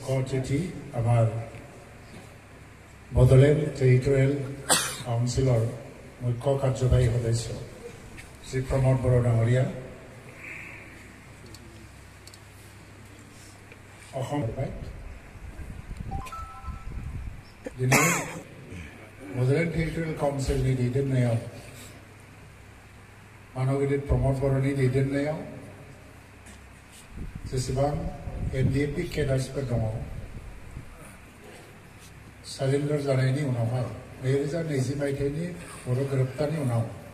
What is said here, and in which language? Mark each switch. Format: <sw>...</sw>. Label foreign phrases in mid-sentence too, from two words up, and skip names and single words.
<as>অতিথি আমাৰ বড়োলেণ্ড টেৰিটৰিয়েল কাউন্সিলৰ মুখ্য কাৰ্যবাহী সদস্য শ্ৰী প্ৰমোদ বড়ো ডাঙৰীয়া, অসম</as> <brx>दिनै बड'लेण्ड टेरिटरियेल काउन्सिलनि दैदेननायाव मानगिरिद प्रमोद बर'नि दैदेननायाव जेसेबां एनडिएफबि केडार्सफोर दङ सारेन्डार जानायनि उनावहाय 2020 मायथाइनि बर' गोरोबथानि उनाव</brx>